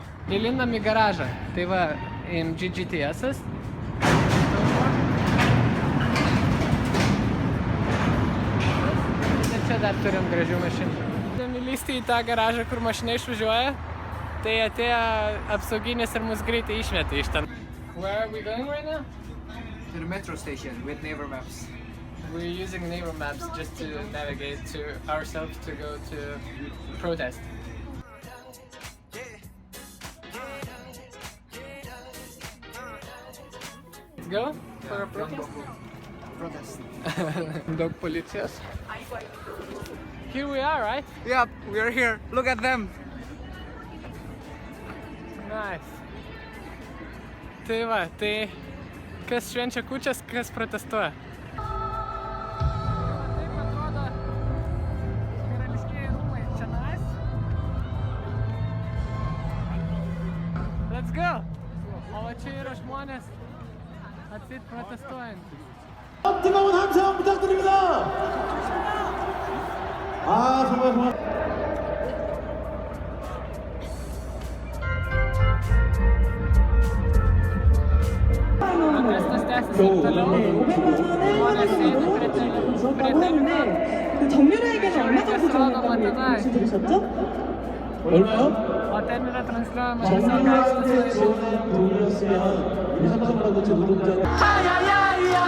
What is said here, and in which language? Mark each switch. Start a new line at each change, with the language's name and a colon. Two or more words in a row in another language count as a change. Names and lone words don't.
Lithuanian: Įlindam į garažą. Tai va, AMG GTS-as. Čia dar turim gražių mašinų. Įlysti į tą garažą, kur mašina išvažiuoja, tai atėjo apsauginis ir mus greitai išmetė iš ten.
English: Where are we going right now? To the metro station with Naver Maps. We're using Naver Maps just to navigate to ourselves to go to protest. Let's go for a protest. Protest.
Lithuanian: Daug policijos.
English: Here we are, right? Yep, we are here. Look at them. Nice.
Lithuanian: Tai va, tai kas švenčia kūčias, kas protestuoja. Taip atrodo karališkieji rūmai čionais.
English: Let's go!
Lithuanian: O va čia yra žmonės atseit protestuojantys.
Korean: 뜨거운 함성 부탁드립니다. 정말 고맙습니다.
Lithuanian: Protestas tęsiasi ir toliau. Žmonės eina prie terminalo.
Korean: 정유라에게는 얼마 정도 지원했다는 혹시 들으셨죠? 얼마요?
Lithuanian: O ten yra transliuojamas tiesiog
Korean: 정유라
Lithuanian: aukštas
Korean: 지원한 돈이었으면 우리 삼성반도체 노동자